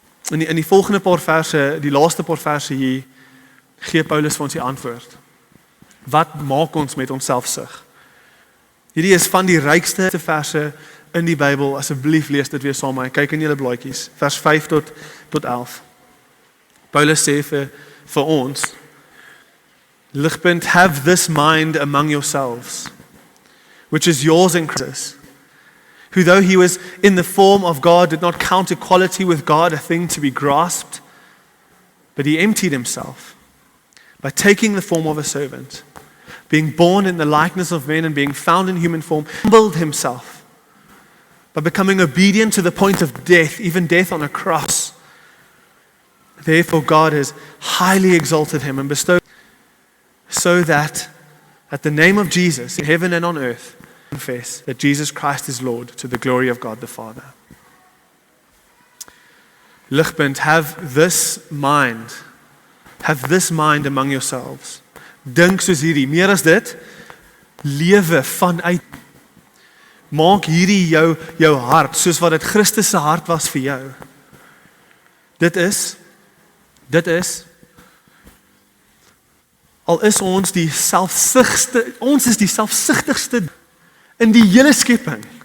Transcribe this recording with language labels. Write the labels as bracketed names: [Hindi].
[Afrikaans] In die volgende paar verse, die laaste paar verse hier, gee Paulus vir ons die antwoord. Wat maak ons met ons selfsug? Hierdie is van die rykste verse in die Bybel. Asseblief lees dit weer saam met my. Kyk in julle blaadjies, vers 5 tot 11. Paulus sê vir ons, [English] Ligpunt, have this mind among yourselves, which is yours in Christ, who though he was in the form of God, did not count equality with God a thing to be grasped, but he emptied himself by taking the form of a servant, being born in the likeness of men and being found in human form, humbled himself by becoming obedient to the point of death, even death on a cross. Therefore God has highly exalted him and bestowed so that at the name of Jesus, in heaven and on earth, confess that Jesus Christ is Lord to the glory of God the Father. Ligpunt, have this mind among yourselves. [Afrikaans] Dink soos hierdie, meer as dit, lewe vanuit. Maak hierdie jou hart, soos wat dit Christus se hart was vir jou. Dit is, al is ons die selfsugtigste in die hele skepping.